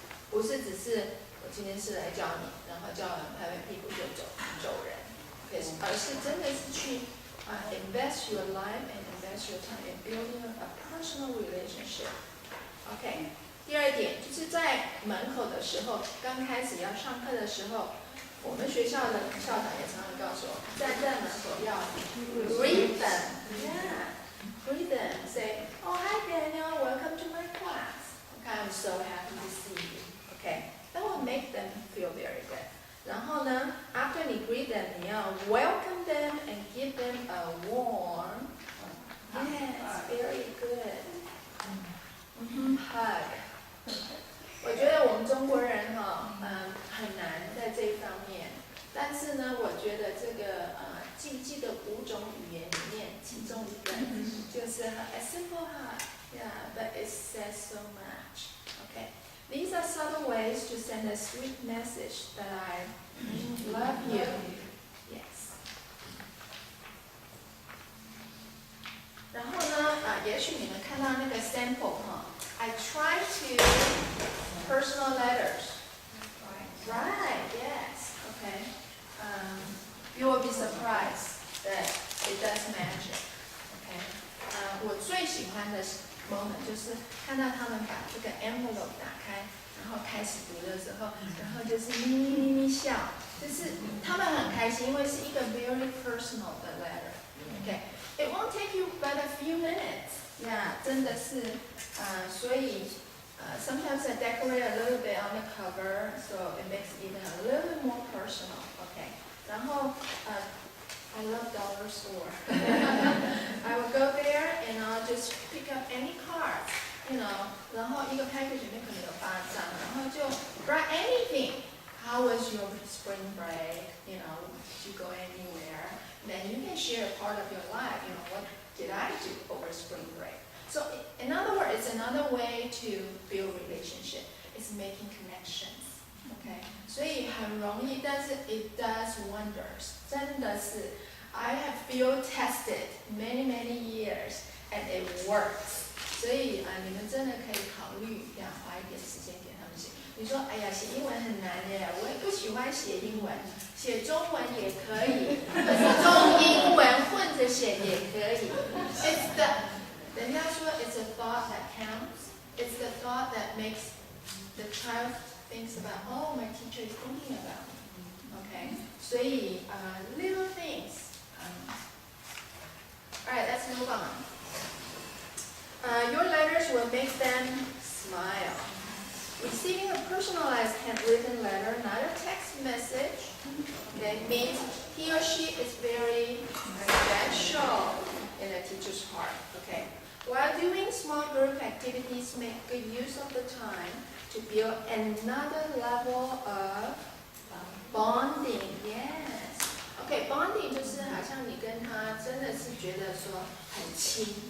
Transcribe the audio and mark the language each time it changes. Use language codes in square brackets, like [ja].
[zh] 不是只是我今天是来教你，然后教完拍拍屁股就走人，而是真的是去 [en] invest your life and invest your time in building a personal relationship. OK. [zh] 第二点就是在门口的时候，刚开始要上课的时候，我们学校的校长也常常告诉我，站在门口要 [en] greet them. Yeah. Greet them. Say, oh hi Daniel, welcome to my class. Okay, I'm so happy to see you. Okay, that will make them feel very good. [zh] 然后呢 [en] after 你 greet them, [zh] 你要 [en] welcome them and give them a warm, yes, very good, hug. [zh] 我觉得我们中国人很难在这方面，但是呢，我觉得这个记的5种语言里面，其中一个就是 [en] a simple hug, yeah, but it says so much. Okay. These are subtle ways to send a sweet message that I love you. Yes. [zh] 然后呢，也许你们看到那个 [en] sample I try to personal letters. Right. Yes. Okay. You will be surprised that it does magic. Okay. [zh] 我最喜欢的moment 就是看到他们把这个 envelope 打开，然后开始读的时候，然后就是咪笑，就是他们很开心，因为是一个 [en] very personal [zh] 的 letter. [en] Okay, it won't take you but a few minutes. Yeah, [zh] 真的是所以 [en] sometimes I decorate a little bit on the cover, so it makes it even a little bit more personal. Okay, 然后I love dollar store. I will go there and I'll just pick up any cards, [zh] 然后一个 package 里面可能有8张，然后就 [en] write anything. How was your spring break? Did you go anywhere? Then you can share a part of your life. What did I do over spring break? So in other words, it's another way to build relationship. It's making connections. Okay, [zh] 所以很容易，但是 [en] it does wonders. [zh] 真的是 [en] I have field tested many years and it works. [zh] 所以你们真的可以考虑花一点时间给他们写。你说哎呀，写英文很难耶，我也不喜欢写英文，写中文也可以，或者是中英文混着写也可以。人家说 [en] it's a thought that counts. It's the thought that makes the child thinks about, oh, my teacher is thinking about me. Okay, [zh] 所以 [en] little things. All right, let's move on. Your letters will make them smile. Receiving a personalized handwritten letter, not a text message, okay, means he or she is very special in a teacher's heart. Okay. While doing small group activities, make good use of the time to build another level of bonding. Yes. [zh] Okay, bonding 就是好像你跟他真的是觉得说很亲。